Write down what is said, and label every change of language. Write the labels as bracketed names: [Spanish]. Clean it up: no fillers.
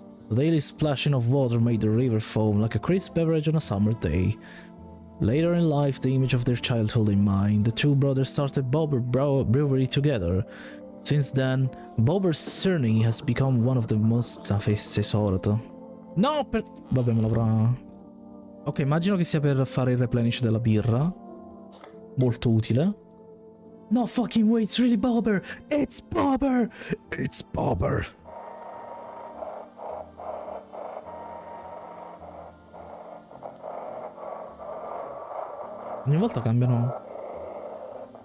[English] The daily splashing of water made the river foam like a crisp beverage on a summer day. Later in life, the image of their childhood in mind, the two brothers started Bobber Brewery together. Since then, Bobber's surname has become one of the most avesse sorto. [Italian] No, vabbè, me l'avrà... Ok, immagino che sia per fare il replenish della birra. Molto utile. [English] No fucking way, it's really Bobber! It's Bobber! It's Bobber! [Italian] Ogni volta cambiano.